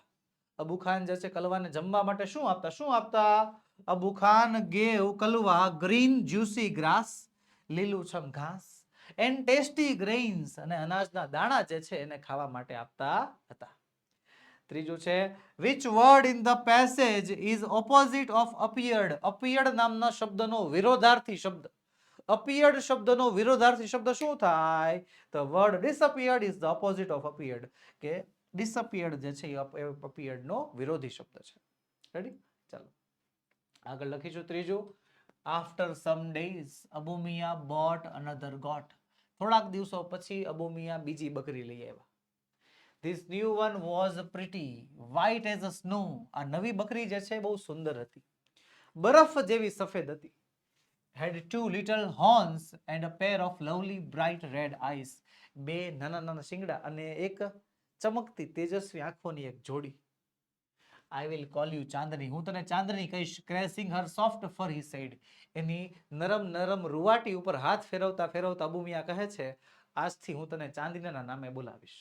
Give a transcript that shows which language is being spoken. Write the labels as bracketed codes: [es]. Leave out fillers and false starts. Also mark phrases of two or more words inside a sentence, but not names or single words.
[gu] અબુ ખાન જે છે કલવાને જમવા માટે શું આપતા? શું આપતા? અબુ ખાન [en] gave Kalva green juicy grass, [gu] લીલુંછમ ઘાસ, [en] and tasty grains, [gu] અને અનાજના દાણા જે છે એને ખાવા માટે આપતા હતા. ત્રીજું છે [en] which word in the passage is opposite of appeared, [gu] appeared નામના શબ્દનો વિરોધાર્થી શબ્દ, appeared શબ્દનો વિરોધાર્થી શબ્દ શું થાય? [en] The word disappeared is the opposite of appeared, [gu] કે disappeared જે છે એ appeared નો વિરોધી શબ્દ છે. રેડી? ચાલો આગળ લખીશું ત્રીજું [en] after some days [gu] અબુ મિયા [en] bought another goat, [gu] થોડાક દિવસો પછી અબુ મિયા બીજી બકરી લઈ આવ્યા. [en] This new one was pretty white as a snow, [gu] આ નવી બકરી જે છે બહુ સુંદર હતી, બરફ જેવી સફેદ હતી. [en] Had two little horns and a pair of lovely bright red eyes, [gu] બે નાના નાના શિંગડા અને એક ચમકતી તેજસ્વી આંખોની એક જોડી. [en] I will call you Chandni, હું તને ચાંદની કહીશ. caressing her soft fur he said, [gu] એની નરમ નરમ રૂવાટી ઉપર હાથ ફેરવતા ફેરવતા અબુ મિયા કહે છે, આજથી હું તને ચાંદનીના નામે બોલાવીશ.